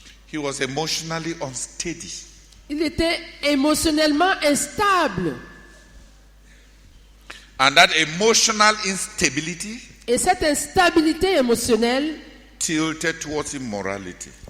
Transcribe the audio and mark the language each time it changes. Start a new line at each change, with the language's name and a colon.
English: He was emotionally unsteady.
French: Il était émotionnellement instable.
English: And that emotional instability
French: Et cette instabilité émotionnelle
English: tilted towards immorality.